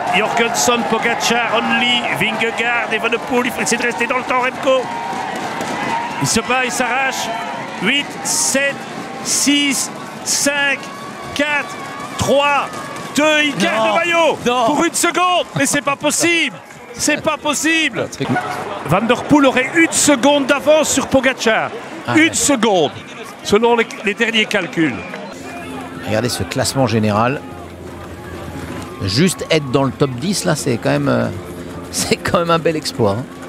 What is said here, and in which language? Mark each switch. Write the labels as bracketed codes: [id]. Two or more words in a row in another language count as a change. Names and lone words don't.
[fr] Jorgensen, Pogačar, Only, Vingegaard et Van der Poel. Il faut essayer de rester dans le temps, Remco. Il se bat, il s'arrache. 8, 7, 6, 5, 4, 3, 2. Il gagne le maillot pour 1 seconde. Mais c'est pas possible. C'est pas possible. Van der Poel aurait 1 seconde d'avance sur Pogačar. 1 seconde, selon les derniers calculs. Regardez ce classement général. Juste être dans le top 10, là, c'est quand même C'est quand même un bel exploit. Hein.